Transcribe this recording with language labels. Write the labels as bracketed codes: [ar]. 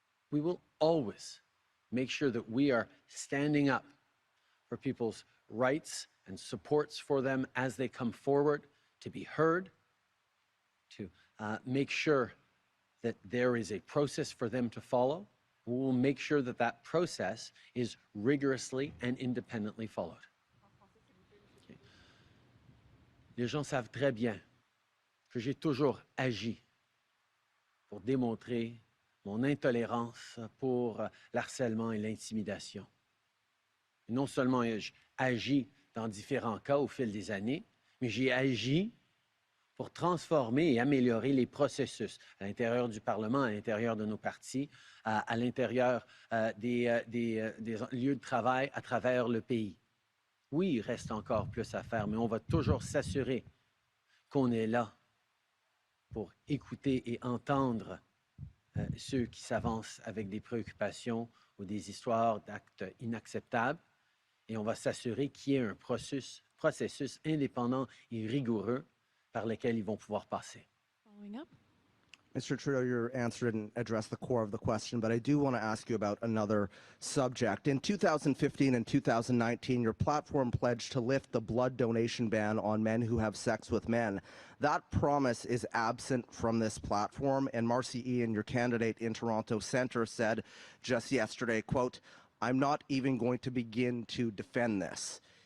[en] We will always make sure that we are standing up for people's rights and supports for them as they come forward to be heard, to make sure that there is a process for them to follow. We will make sure that that process is rigorously and independently followed. Okay. [fr] Les gens savent très bien que j'ai toujours agi pour démontrer mon intolérance pour l'harcèlement et l'intimidation. Non seulement ai-je agi dans différents cas au fil des années, mais j'ai agi pour transformer et améliorer les processus à l'intérieur du Parlement, à l'intérieur de nos partis, à l'intérieur des lieux de travail à travers le pays. Oui, il reste encore plus à faire, mais on va toujours s'assurer qu'on est là pour écouter et entendre ceux qui s'avancent avec des préoccupations ou des histoires d'actes inacceptables. Et on va s'assurer qu'il y ait un processus indépendant et rigoureux par lequel ils vont pouvoir passer. [en] Following up. Mr. Trudeau, your answer didn't address the core of the question, but I do want to ask you about another subject. In 2015 and 2019, your platform pledged to lift the blood donation ban on men who have sex with men. That promise is absent from this platform, and Marcy Ian, your candidate in Toronto Centre, said just yesterday, quote, "I'm not even going to begin to defend this."